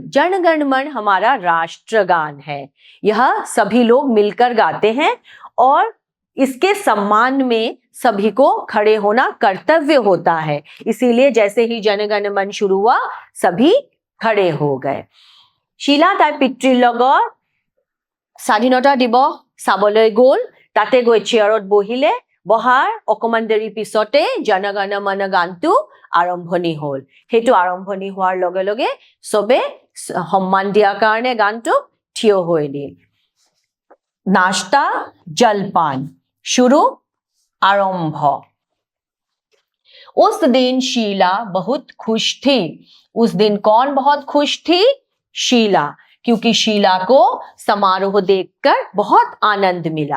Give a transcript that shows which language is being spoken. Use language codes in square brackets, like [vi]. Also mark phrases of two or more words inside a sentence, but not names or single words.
[hi] जन गण मन हमारा राष्ट्रगान है। यह सभी लोग मिलकर गाते हैं और इसके सम्मान में सभी को खड़े होना कर्तव्य होता है। इसीलिए जैसे ही जन गण मन शुरू हुआ, सभी खड़े हो गए। [as] শীলা তাৰ পিতৃৰ লগত স্বাধীনতা দিৱস চাবলৈ গ'ল। তাতে গৈ চেয়াৰত বহিলে। বহাৰ অকমান দেৰি পিছতে জন গণ মন গানটো আৰম্ভণি হ'ল। সেইটো আৰম্ভণি হোৱাৰ লগে লগে চবে সন্মান দিয়াৰ কাৰণে গানটো থিয় হৈ দিল। [hi] नाश्ता जलपान शुरू आरंभ। उस दिन शीला बहुत खुश थी। उस दिन कौन बहुत खुश थी? शीला, क्योंकि शीला को समारोह देखकर बहुत आनंद मिला।